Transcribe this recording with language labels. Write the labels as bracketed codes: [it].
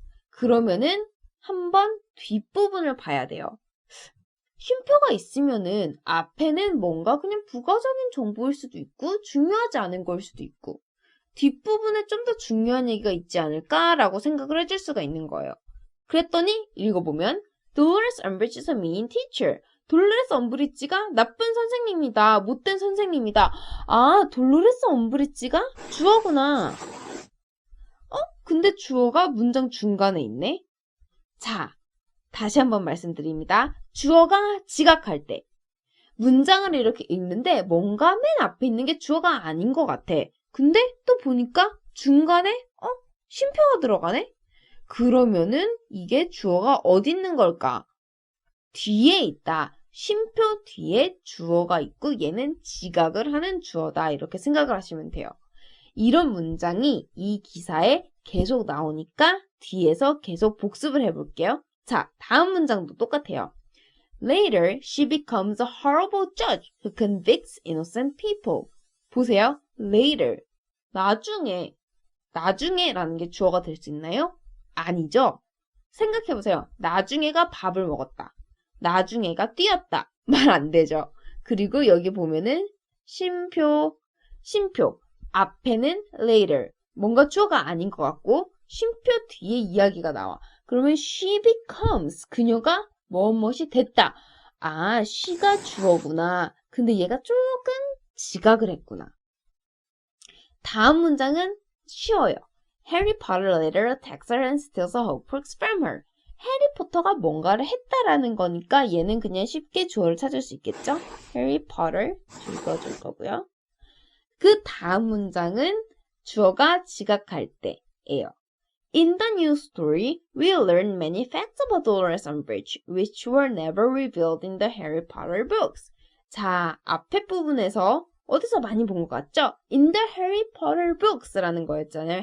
[ko] 그러면은 한번 뒷부분을 봐야 돼요. 쉼표가 있으면은 앞에는 뭔가 그냥 부가적인 정보일 수도 있고 중요하지 않은 걸 수도 있고 뒷부분에 좀 더 중요한 얘기가 있지 않을까라고 생각을 해줄 수가 있는 거예요. 그랬더니 읽어보면 [en] Dolores Umbridge is a mean teacher. [ko] 돌로레스 엄브리지가 나쁜 선생님이다. 못된 선생님이다. 아, 돌로레스 엄브리지가 주어구나. 근데 주어가 문장 중간에 있네. 자, 다시 한번 말씀드립니다. 주어가 지각할 때 문장을 이렇게 읽는데 뭔가 맨 앞에 있는 게 주어가 아닌 것 같아. 근데 또 보니까 중간에 쉼표가 들어가네? 그러면은 이게 주어가 어디 있는 걸까? 뒤에 있다. 쉼표 뒤에 주어가 있고 얘는 지각을 하는 주어다. 이렇게 생각을 하시면 돼요. 이런 문장이 이 기사에 계속 나오니까 뒤에서 계속 복습을 해볼게요. 자, 다음 문장도 똑같아요. [en] Later, she becomes a horrible judge who convicts innocent people. [ko] 보세요. Later. 나중에라는 게 주어가 될 수 있나요? 아니죠. 생각해보세요. 나중에가 밥을 먹었다. 나중에가 뛰었다. 말 안 되죠. 그리고 여기 보면은 쉼표. 앞에는 later. 뭔가 주어가 아닌 것 같고 쉼표 뒤에 이야기가 나와. [en] 그러면 she becomes. [ko] 그녀가 무엇이 됐다. 아, she가 주어구나. 근데 얘가 조금 지각을 했구나. 다음 문장은 쉬워요. [en] Harry Potter later attacks her and steals a Horcrux from her. [ko] 해리포터가 뭔가를 했다라는 거니까 얘는 그냥 쉽게 주어를 찾을 수 있겠죠? Harry Potter 읽어줄 거고요. 그 다음 문장은 주어가 지각할 때예요. [en] In the new story, we learn many facts about Dolores Umbridge, which were never revealed in the Harry Potter books. [ko] 자, 앞에 부분에서 어디서 많이 본 것 같죠? [en] In the Harry Potter books라는 거였잖아요.